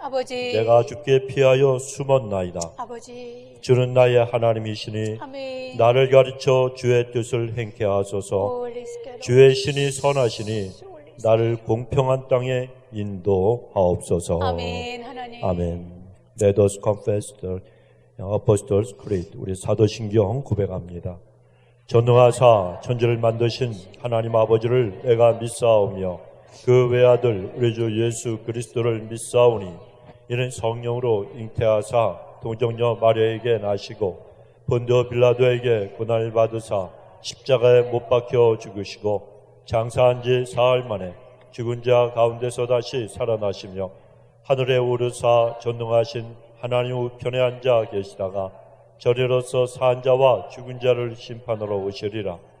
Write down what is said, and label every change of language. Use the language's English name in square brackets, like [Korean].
[Korean] 아버지. 내가 주께 피하여 숨었나이다. 아버지. 주는 나의 하나님이시니 아멘. 나를 가르쳐 주의 뜻을 행케 하소서. [English] 홀리 스피릿. [Korean] 주의 신이 선하시니 나를 공평한 땅에 인도하옵소서. 아멘. 하나님. 아멘. [English] Let us confess the Apostles' Creed. [Korean] 우리 사도신경 고백합니다. 전능하사 천지를 만드신 하나님 아버지를 내가 믿사오며 그 외아들 우리 주 예수 그리스도를 믿사오니 이는 성령으로 잉태하사 동정녀 마리아에게 나시고 본디오 빌라도에게 고난을 받으사 십자가에 못 박혀 죽으시고 장사한 지 사흘 만에 죽은 자 가운데서 다시 살아나시며 하늘에 오르사 전능하신 하나님 우편에 앉아 계시다가 저리로서 산 자와 죽은 자를 심판하러 오시리라.